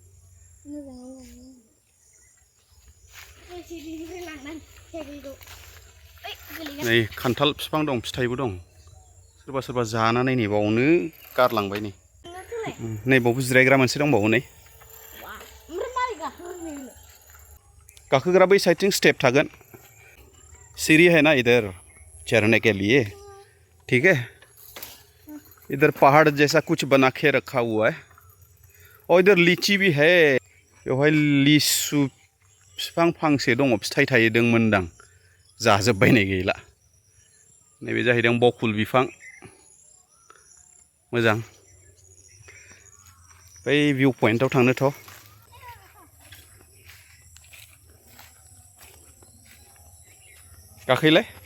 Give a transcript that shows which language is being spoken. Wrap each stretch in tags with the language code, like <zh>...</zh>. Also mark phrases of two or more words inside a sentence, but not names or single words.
<brx>नै खान्थाल बिफां दं फिथाइबो दं सोरबा सोरबा जानानै नै बावनो गारलांबाय नै बावबो जिरायग्रा मोनसे दंबावो नै गाखोग्रा बै साइडथिं स्टेप थागोन</brx> <hi>सीढ़ी है ना इधर चढ़ने के लिए ठीक है इधर पहाड़ जैसा कुछ बना के रखा हुआ है और इधर लीची भी है</hi> <brx>बेवहाय लिसु बिफां फांसे दङ फिथाइ थायदोंमोनदां जाजोबबायनाय गैला नैबे जाहैदों बकुल बिफां मोजां बै भिउ पइन्टआव थांनोथ' गाखोलाय</brx>